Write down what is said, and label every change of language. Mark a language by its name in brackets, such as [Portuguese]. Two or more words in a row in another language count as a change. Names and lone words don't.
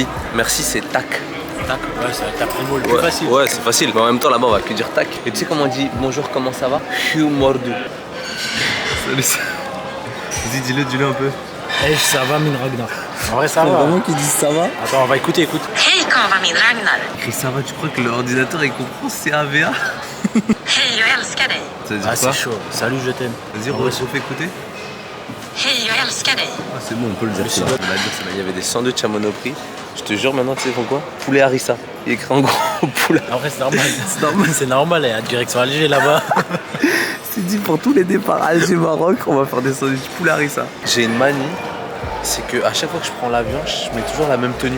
[French] Merci, c'est tac. Tac, ouais, t'as pris le mot le plus facile. Ouais, c'est facile. Mais en même temps, là-bas, on va que dire tac. Et tu sais comment on dit bonjour, comment ça va? Humordu. Salut. Vas-y, dis-le un peu. Hey, ça va, min Ragnar. En vrai, ça va. Vraiment qu'ils disent ça va? Attends, on va écouter, écoute. [Swedish] Hej, kommer min Ragnar. [French] Chris, ça va, tu crois que l'ordinateur il comprend CAVA? [Swedish] Hej, jag älskar dig. [French] Ça veut dire Ah, quoi? c'est chaud. Salut, je t'aime. Vas-y, refais écouter. [Swedish] Hej, jag älskar dig. [French] Ah, c'est bon, on peut le dire. On va dire ça. Il y avait des sandwichs à Monoprix. Je te jure, maintenant, tu sais pourquoi? Poulet harissa. Il est écrit en gros poulet. En vrai, c'est normal. C'est normal. C'est normal, il y a direction Alger là-bas. C'est dit pour tous les départs Alger-Maroc, on va faire des sandwichs poulet harissa. J'ai une manie, c'est que à chaque fois que je prends l'avion, je mets toujours la même tenue.